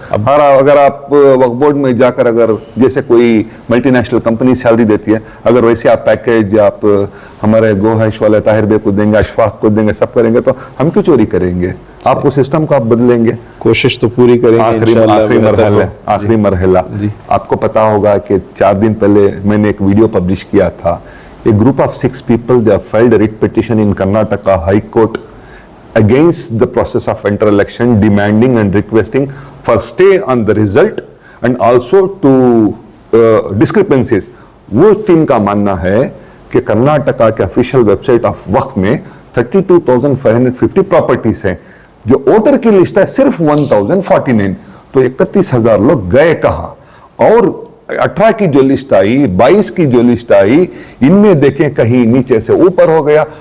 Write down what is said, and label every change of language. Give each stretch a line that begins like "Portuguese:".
Urdu: اگر آپ وقف بورڈ میں جا کر اگر جیسے کوئی ملٹی نیشنل کمپنی سیلری دیتی ہے, اگر ویسے آپ پیکیج آپ ہمارے گوہش والے طاہر بے کو دیں گے, اشفاق کو دیں گے, سب کریں گے, تو ہم کیوں چوری کریں گے؟ آپ کو سسٹم کو آپ بدلیں گے. کوشش تو پوری کریں گے. آخری مرحلہ آپ کو پتا ہوگا کہ 4 دن پہلے میں نے ایک ویڈیو پبلش کیا تھا.
English: A group of 6 people, they have filed a writ petition in Karnataka High Court against the process of inter-election, demanding and requesting for stay on the result and also to discrepancies.
Urdu: وہ team کا ماننا ہے کہ کرناٹکا کے
English: official website of
Urdu: وقف میں 32,550 properties ہیں, جو ووٹر کی لسٹ ہے صرف 1,049. تو 31,000 لوگ گئے کہاں؟ اور 18 کی جو لسٹ آئی, 22 کی جو لسٹ آئی, ان میں دیکھیں کہیں نیچے سے اوپر ہو گیا.